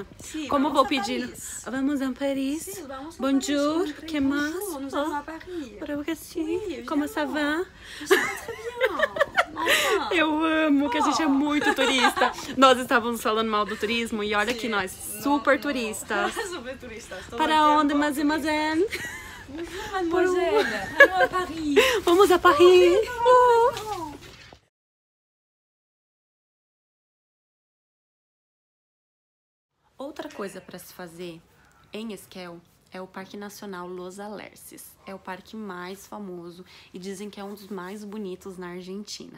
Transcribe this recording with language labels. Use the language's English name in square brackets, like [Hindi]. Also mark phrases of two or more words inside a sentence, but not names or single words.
[Spanish] Sí, [Portuguese] Como vou pedir? Paris. [Spanish] Vamos a Paris. Sí, vamos a [French] Bonjour, [Spanish] Paris. [Portuguese] que mais? [French] Bonjour, nous allons à Paris. [Portuguese] Para que sim. [French] Oui, Como ça va? Ça va très bien. Enfin. [Portuguese] Eu amo que a gente é muito turista. Nós estávamos falando mal do turismo e olha que nós, super turistas. Super turistas. Para onde, [French] mademoiselle? Bonjour, mademoiselle. Allons à Paris. [Spanish] Vamos a Paris. [Portuguese] Outra coisa para se fazer em Esquel é o Parque Nacional Los Alerces. É o parque mais famoso e dizem que é um dos mais bonitos na Argentina.